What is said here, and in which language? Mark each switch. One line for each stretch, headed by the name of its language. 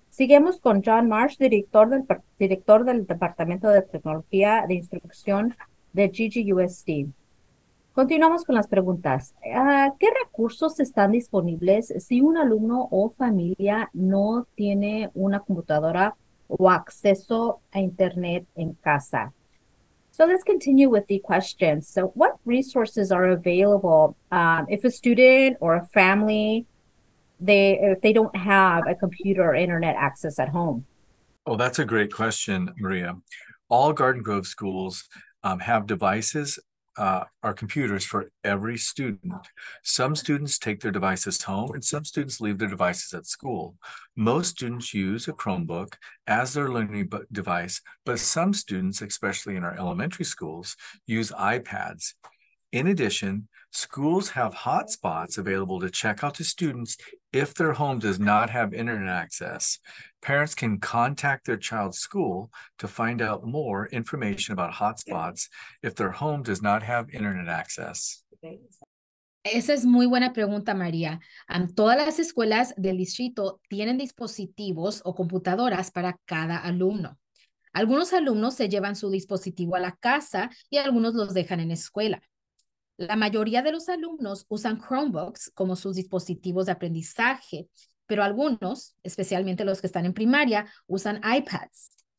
Spanish: Seguimos con John Marsh, director del Departamento de Tecnología de Instrucción de GGUSD. Continuamos con las preguntas. ¿Qué recursos están disponibles si un alumno o familia no tiene una computadora o acceso a Internet en casa?
English: So let's continue with the questions. So what resources are available if a student or a family if they don't have a computer or internet access at home? Oh, that's a great question, Maria. All Garden Grove schools have devices or computers for every student. Some students take their devices home and some students leave their devices at school. Most students use a Chromebook as their learning device, but some students, especially in our elementary schools, use iPads. In addition, schools have hotspots available to check out to students if their home does not have internet access. Parents can contact their child's school to find out more information about hotspots if their home does not have internet access.
Spanish: Esa es muy buena pregunta, María. Todas las escuelas del distrito tienen dispositivos o computadoras para cada alumno. Algunos alumnos se llevan su dispositivo a la casa y algunos los dejan en escuela. La mayoría de los alumnos usan Chromebooks como sus dispositivos de aprendizaje, pero algunos, especialmente los que están en primaria, usan iPads.